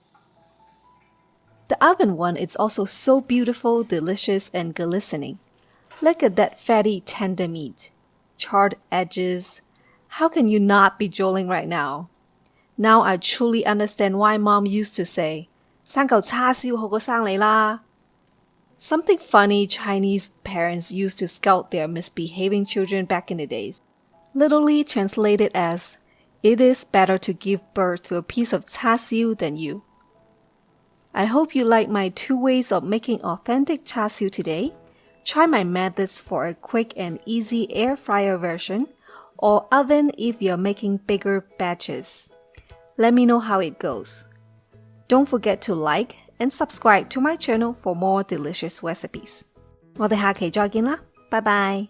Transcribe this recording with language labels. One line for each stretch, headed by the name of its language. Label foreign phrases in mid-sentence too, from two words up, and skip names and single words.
English: The oven one is also so beautiful, delicious, and glistening. Look at that fatty, tender meat. Charred edges. How can you not be drooling right now? Now I truly understand why Mom used to say,
Cantonese: 生嚿叉燒好過生你啦.
English: Something funny Chinese parents used to scold their misbehaving children back in the days. Literally translated as, it is better to give birth to a piece of char siu than you. I hope you like my 2 ways of making authentic char siu today. Try my methods for a quick and easy air fryer version or oven if you're making bigger batches. Let me know how it goes. Don't forget to like and subscribe to my channel for more delicious recipes.
Cantonese: 我哋下期再見啦，拜拜。